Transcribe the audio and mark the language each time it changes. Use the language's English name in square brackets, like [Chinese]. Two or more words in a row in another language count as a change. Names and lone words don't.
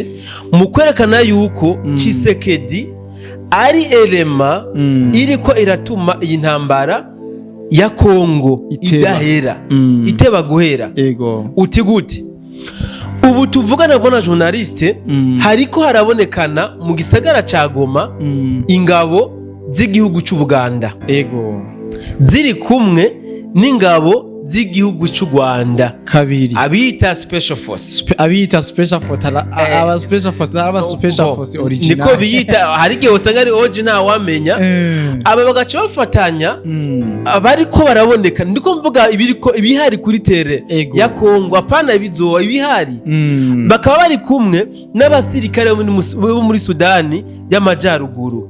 [Rundi] mu kwerekana yuko Tshisekedi ari elema iriko iratuma iyi ntambara ya Kongo idahera iteba guhera uti gute ubu tuvugana bwana journaliste hariko harabonekana mu gisagara ca Goma ingabo z'igihugu cy'Ubuganda ziri kumwe n'ingabo z'igihugu cy'u Rwanda kabiri abita [English] special force aba special force original [Rundi] niko biyita hari gihe usanga ari original wamenya aba bagaca bafatanya abariko baraboneka ndiko mvuga ibihari kuri tere ya Kongo apana ibizoa ibihari bakaba bari kumwe n'abasirikare bo muri Sudani y'Amajyaruguru